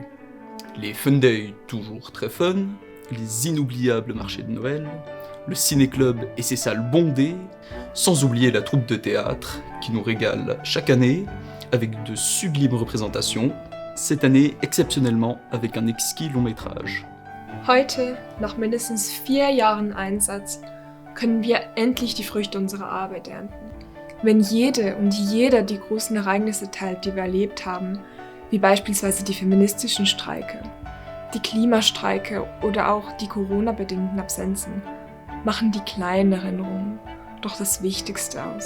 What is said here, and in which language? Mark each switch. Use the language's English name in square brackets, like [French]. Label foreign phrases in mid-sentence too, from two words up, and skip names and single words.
[French] Les Fun Day, toujours très fun, les inoubliables marchés de Noël, le ciné-club et ses salles bondées, sans oublier la troupe de théâtre qui nous régale chaque année avec de sublimes représentations, cette année exceptionnellement avec un exquis long-métrage. [German] Heute, nach mindestens 4 Jahren Einsatz, können wir endlich die Früchte unserer Arbeit ernten. Wenn jede und jeder die großen Ereignisse teilt, die wir erlebt haben, wie beispielsweise die feministischen Streike, die Klimastreike oder auch die Corona-bedingten Absenzen, machen die kleinen Erinnerungen doch das Wichtigste aus.